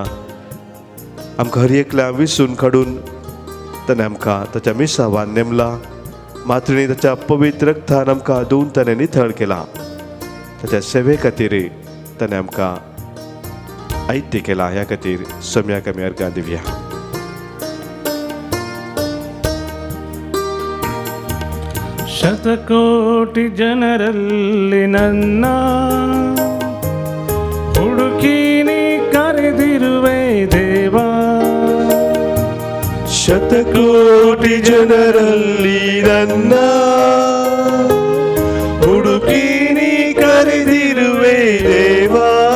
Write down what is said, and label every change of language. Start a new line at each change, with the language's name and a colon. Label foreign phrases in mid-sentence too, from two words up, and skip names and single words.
Konkani: आमकां हर एकल्या विसून काडून ताणें आमकां ताच्या मिसावान नेमला. मातृणी ताच्या पवित्र रक्तान आमकां धुवन ताणें नितळ केला. ताच्या सेवे खातीर ताणें आमकां आयत्य केला. ह्या खातीर सम्याक आमी अर्गां दिवया.
Kannada: ಶತಕೋಟಿ ಜನರಲ್ಲಿ ನನ್ನ ಹುಡುಕಿ ನೀ ಕರೆದಿರುವೆ ದೇವಾ, ಶತಕೋಟಿ ಜನರಲ್ಲಿ ನನ್ನ ಹುಡುಕಿ ನೀ ಕರೆದಿರುವೆ ದೇವಾ,